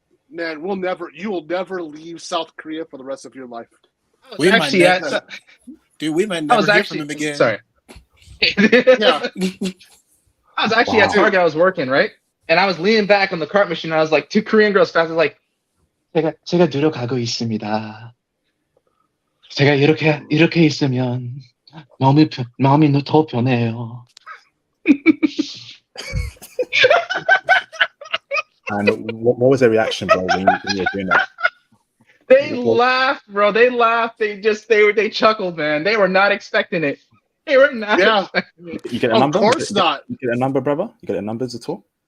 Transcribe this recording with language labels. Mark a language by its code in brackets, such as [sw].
[en] Man, you will never leave South Korea for the rest of your life. We might Actually, never, dude. We might never hear from him again. Sorry. Yeah. I was actually at Target. I was working, right? And I was leaning back on the cart machine. And I was like, two Korean girls fast. I was like, [ko] 제가 노력하고 있습니다. 제가 이렇게 있으면 마음이 더 편해요. [en] And what was their reaction, bro, when you were doing that? They laughed, bro. They laughed. They chuckled, man. They were not expecting it. They were not expecting it. You get a number? Of course not. You get a number, brother? You get a numbers at all?